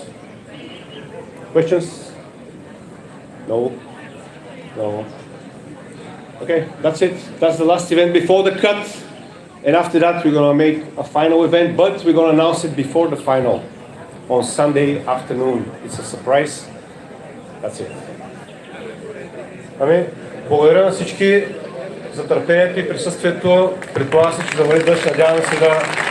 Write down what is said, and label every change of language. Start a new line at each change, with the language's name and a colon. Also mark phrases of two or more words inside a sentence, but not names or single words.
English: Questions? No? No? Okay, that's it. That's the last event before the cut. And after that, we're going to make a final event, but we're going to announce it before the final on Sunday afternoon. It's a surprise. That's it.
Bulgarian: Ами, благодаря на всички за търпението и присъствието. Предполагам се, че завали дъжд. Надявам се да...